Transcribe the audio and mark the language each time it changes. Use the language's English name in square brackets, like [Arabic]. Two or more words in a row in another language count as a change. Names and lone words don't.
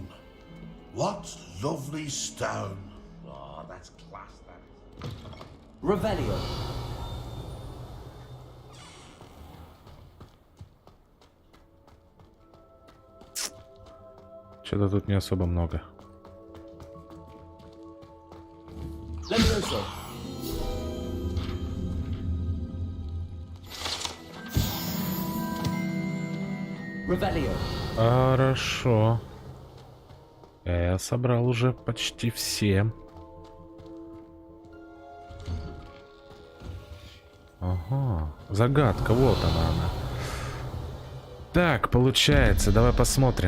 [English] What lovely stone. Oh, that's class, that is. [Latin] Revelio. [Russian] Что-то тут не особо много. [Latin] Levioso. Revelio. [Russian] Хорошо. Я собрал уже почти все. Ага. Загадка, вот она. Так, получается, давай посмотрим.